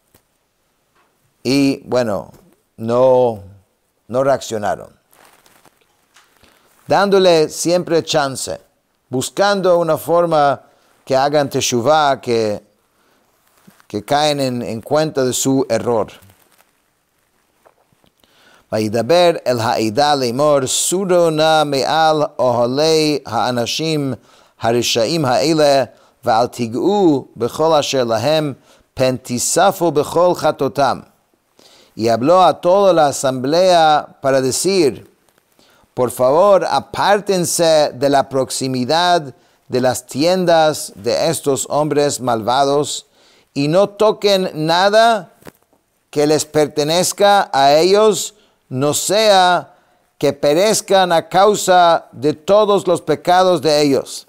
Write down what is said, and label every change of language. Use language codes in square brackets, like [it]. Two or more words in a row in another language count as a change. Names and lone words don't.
[es] Y bueno, no reaccionaron. Dándole siempre chance, buscando una forma que hagan teshuvah, que caen en cuenta de su error. [he] וידבר אל העדה לאמר סורו נא מעל אהלי האנשים הרשעים האלה ואל תגעו בכל אשר להם פן תספו בכל חטאתם. [es] Y habló a toda la asamblea para decir, por favor, apártense de la proximidad de las tiendas de estos hombres malvados, y no toquen nada que les pertenezca a ellos, no sea que perezcan a causa de todos los pecados de ellos.